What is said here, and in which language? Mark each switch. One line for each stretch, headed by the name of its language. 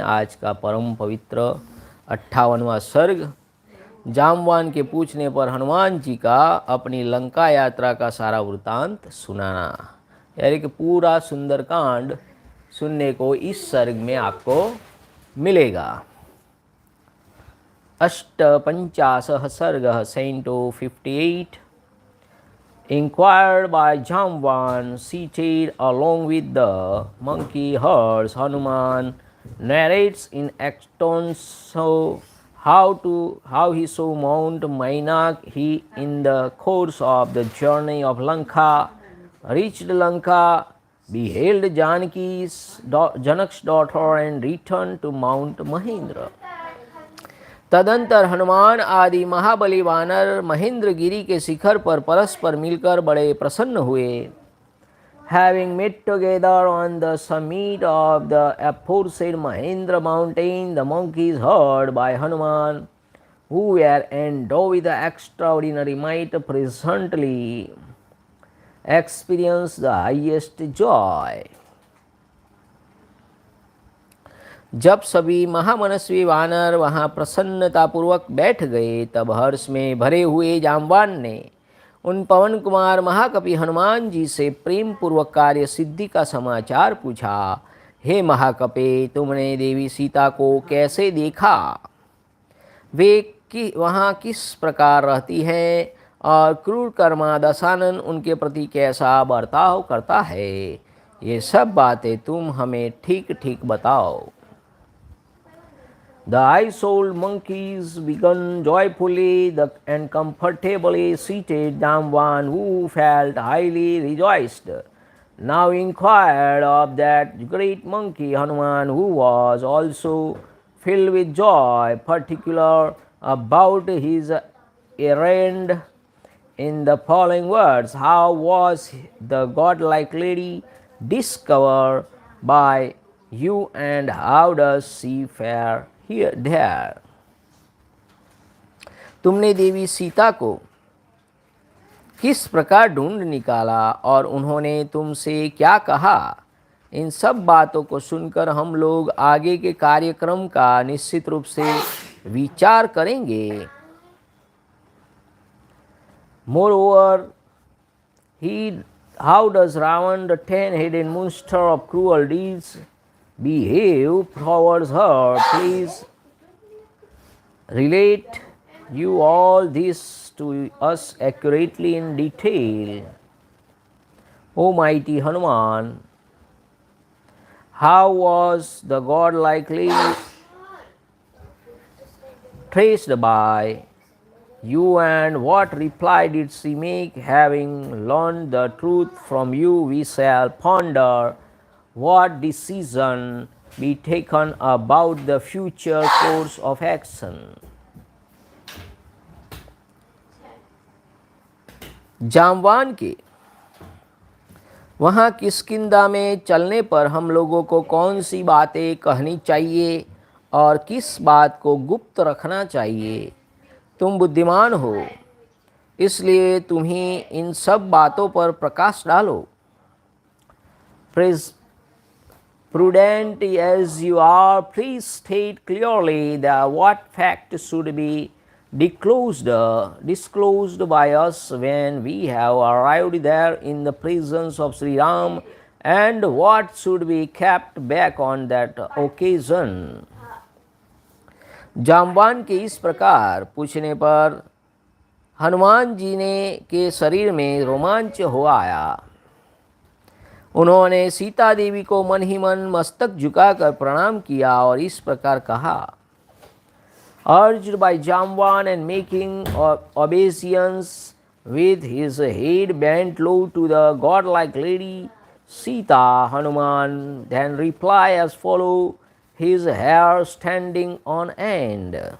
Hindi: आज का परम पवित्र 58वां सर्ग। जामवान के पूछने पर हनुमान जी का अपनी लंका यात्रा का सारा वृतांत सुनाना, यानी कि पूरा सुंदरकांड सुनने को इस सर्ग में आपको मिलेगा।
English: 58 सर्गः Canto 58 inquired by Jamvan, seated along with the monkey herds. Hanuman narrates in extenso how he saw Mount Mainak. He, in the course of the journey of Lanka, reached Lanka, beheld Janak's daughter, and returned to Mount Mahendra.
Hindi: तदंतर हनुमान आदि महाबली वानर महेंद्र गिरी के शिखर पर परस्पर मिलकर बड़े प्रसन्न हुए।
English: Having met together on the summit of the aforesaid Mahendra mountain, the monkeys heard by Hanuman, who were endowed with extraordinary might, presently experienced the highest joy.
Hindi: जब सभी महामनस्वी वानर वहाँ प्रसन्नतापूर्वक बैठ गए, तब हर्ष में भरे हुए जामवान ने उन पवन कुमार महाकपि हनुमान जी से प्रेम पूर्वक कार्य सिद्धि का समाचार पूछा। हे महाकपे, तुमने देवी सीता को कैसे देखा? वे वहाँ किस प्रकार रहती हैं और क्रूर कर्मा दशानन उनके प्रति कैसा बर्ताव करता है? ये सब बातें तुम हमें ठीक ठीक बताओ।
English: The high-souled monkeys began joyfully and comfortably seated Jamvan, who felt highly rejoiced, now inquired of that great monkey Hanuman, who was also filled with joy, particular about his errand, in the following words. How was the godlike lady discovered by you and how does she fare here there?
Hindi: तुमने देवी सीता को किस प्रकार ढूंढ निकाला और उन्होंने तुमसे क्या कहा? इन सब बातों को सुनकर हम लोग आगे के कार्यक्रम का निश्चित रूप से विचार करेंगे।
English: Moreover, how does Ravan, the 10-headed monster of cruel deeds, behave towards her? Please relate you all this to us accurately in detail. O mighty Hanuman, how was the godlike lady traced by you, and what reply did she make? Having learned the truth from you, we shall ponder what decision be taken about the future course of action.
Hindi: Jambavan के वहाँ किष्किंधा में चलने पर हम लोगों को कौन सी बातें कहनी चाहिए और किस बात को गुप्त रखना चाहिए? तुम बुद्धिमान हो, इसलिए तुम ही इन सब बातों पर प्रकाश डालो।
English: Prudent as you are, please state clearly that what fact should be disclosed by us when we have arrived there in the presence of Sri Ram, and what should be kept back on that occasion.
Hindi: Jambavan के इस प्रकार पूछने पर हनुमान जी ने के शरीर में रोमांच हो आया। उन्होंने सीता देवी को मन ही मन मस्तक झुकाकर प्रणाम किया और इस प्रकार कहा।
English: Urged by Jamvan and making obeisance with his head bent low to the godlike lady Sita, Hanuman then reply as follow, his hair standing on end.